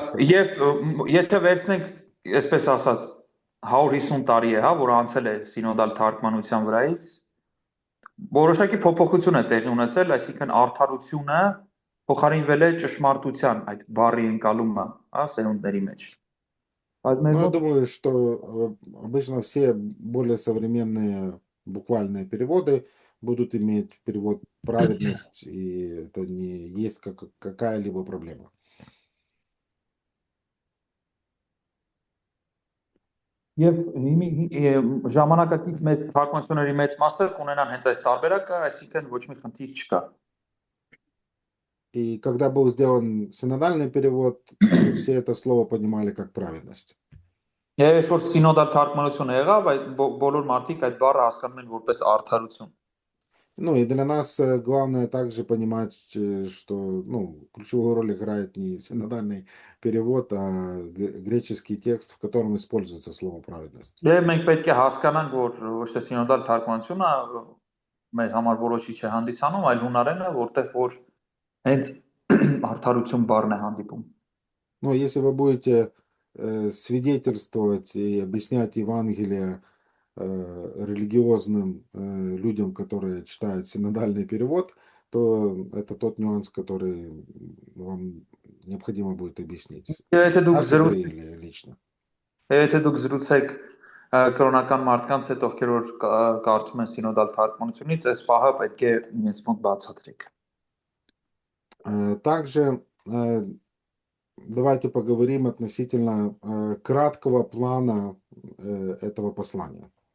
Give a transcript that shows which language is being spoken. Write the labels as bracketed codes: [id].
[hy] Եվ եթե վերցնենք, այսպես ասած, 150 տարի է, հա, որ անցել է սինոդալ թարգմանության վրայից, որոշակի փոփոխություն է տեղի ունեցել, այսինքն արդարությունը փոխարինվել է ճշմարտության այդ բառի ընկալումը, հա, սերունդների մեջ։ [ru] Ну, я думаю, что обычно все более современные буквальные переводы будут иметь перевод «праведность», и это не есть какая-либо проблема. [hy] Եվ ժամանակակից մեծ թարգմանությունների մեծ մասը կունենան հենց այս տարբերակը, այսինքն ոչ մի խնդիր չկա։ [ru] И когда был сделан синодальный перевод, все это слово понимали как праведность. [hy] Եվ երբ որ սինոդալ թարգմանությունը եղավ, այդ բոլոր մարդիկ այդ բառը հասկանում են որպես արդարություն։ [ru] Ну и для нас главное также понимать, что ключевую роль играет не синодальный перевод, а греческий текст, в котором используется слово праведность. [hy] Եվ մենք պետք է հասկանանք, որ ոչ թե սինոդալ թարգմանությունը մեր համար որոշիչ է հանդիսանում, այլ հունարենը, որտեղ որ հենց արդարություն բառն է հանդիպում։ [ru] Но если вы будете свидетельствовать и объяснять Евангелие религиозным людям, которые читают синодальный перевод, то это тот нюанс, который вам необходимо будет объяснить. С кафедры или лично. [hy] Եթե դուք զրուցեք կրոնական մարդկանց հետ, ովքեր որ կարծում են սինոդալ թարգմանությունից, այս պահը պետք է ինձ մոտ բացատրեք։ [ru] Также давайте поговорим относительно краткого плана этого послания.